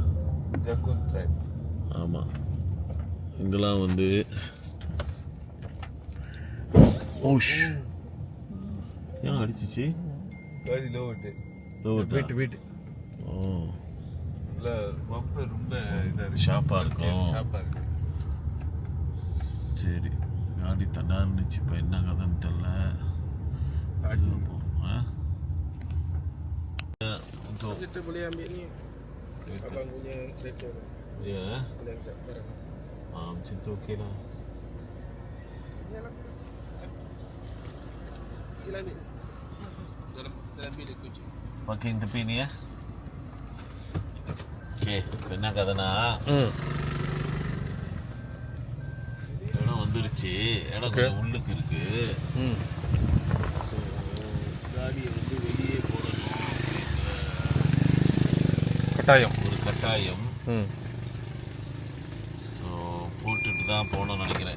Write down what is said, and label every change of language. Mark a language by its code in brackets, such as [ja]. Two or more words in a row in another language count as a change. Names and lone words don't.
[ta] ஆமாம், இங்கெல்லாம் வந்து ஓஷ் ஏன் அடிச்சிச்சு? வீட்டு ஓ, ரொம்ப ஷார்ப்பாக இருக்கும். சரி, காடி தண்டா இருந்துச்சு. இப்போ என்ன கதைன்னு தெரில. அடிச்சுப்போம். [ms] Kita boleh ambil ni. Abang punya kereta. Ya. Boleh angkat barang. Macam tu okey lah. Kita ambil. Dalam bilik kunci. Pakai yang tepi ni ya. Okey, [ta] என்ன கதைனா இடம் வந்துருச்சு. இடம் கொஞ்சம் உள்ளுக்கு இருக்கு. காடியை வந்து வெளியே போடணும் கட்டாயம். ஒரு கட்டாயம். ஸோ போட்டுட்டு தான் போகணும்னு நினைக்கிறேன்.